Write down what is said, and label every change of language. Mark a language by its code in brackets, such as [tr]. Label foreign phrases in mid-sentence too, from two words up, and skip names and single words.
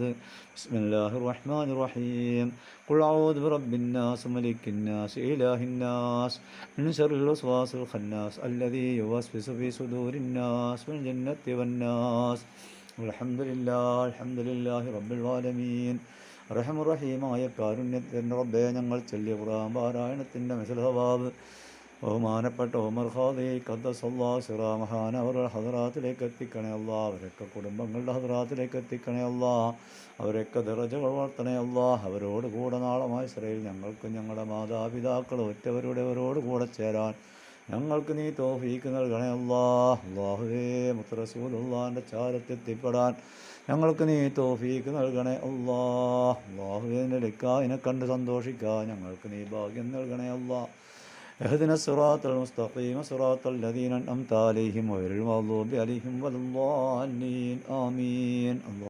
[ar] بسم الله الرحمن الرحيم. قل أعوذ برب الناس ملك الناس إله الناس من شر الوسواس الخناس الذي يوسوس في صدور الناس من الجنة والناس. الحمد لله رب العالمين. [ml] റഹീമായ കാരുണ്യത്തിൻ്റെ റബ്ബേ, ഞങ്ങൾ ചൊല്ലിയ ഖുർആൻ പാരായണത്തിൻ്റെ [ar] مثل ثواب [ml] ബഹുമാനപ്പെട്ട ഉമർ ഖാദി [ar] قدس الله سره [ml] മഹാനവറുടെ ഹദറാത്തിലേക്ക് എത്തിക്കണേ അല്ലാ. അവരൊക്കെ കുടുംബങ്ങളുടെ ഹദറാത്തിലേക്ക് എത്തിക്കണേ അല്ലാ. അവരൊക്കെ ദറജകൾ വളർത്തണേ അല്ലാ. അവരോട് കൂടെ നാളെ മഹ്ശറിൽ ഞങ്ങൾക്കും ഞങ്ങളുടെ മാതാപിതാക്കൾ ഒറ്റവരോട് കൂടെ ചേരാൻ ഞങ്ങൾക്ക് നീ തൗഫീക്ക് നൽകണേ അല്ലാ. അല്ലാഹുവേ, മുത്ത് റസൂലുള്ളാഹിൻ്റെ ചാരത്തെത്തിപ്പെടാൻ ഞങ്ങൾക്ക് നീ തൗഫീക്ക് നൽകണേ അല്ലാ. അല്ലാഹുവേ, നിന്നെ കണ്ട് സന്തോഷിക്കാൻ ഞങ്ങൾക്ക് നീ ഭാഗ്യം നൽകണേ അല്ലാ. [ar] اهدنا الصراط المستقيم صراط الذين أنعمت عليهم غير المغضوب عليهم ولا الضالين آمين.